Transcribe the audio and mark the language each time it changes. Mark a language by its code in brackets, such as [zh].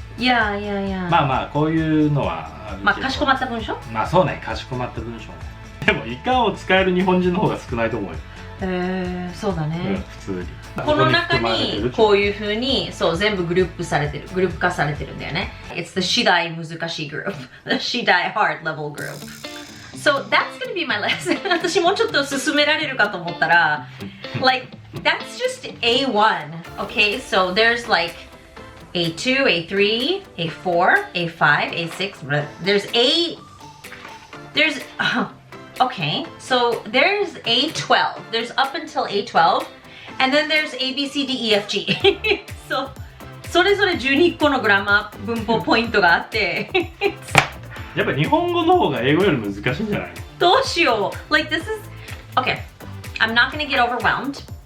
[ja] いやいやいや。まあまあこういうのはあるけど、まあかしこまった文章？まあそうね、かしこまった文章ね。でもいかんを使える日本人の方が少ないと思うよ。そうだね。普通に。この中にこういう風にそう全部グループ化されてるんだよね。 [en] It's the 次第難しい group, the 次第 hard level group. So that's gonna be my lesson. [ja] 私もうちょっと進められるかと思ったら、 [en] like that's just A1, okay? So there's like A2, A3, A4, A5, A6. There's okay. So there's A12. There's up until A12.And then there's A, B, C, D, E, F, G. [ja] So, それぞれ12個のグラマー文法ポイントがあってやっぱ日本語の方が英語より難しいんじゃない？どうしよう [en] Like this is... Okay, I'm not gonna get overwhelmed.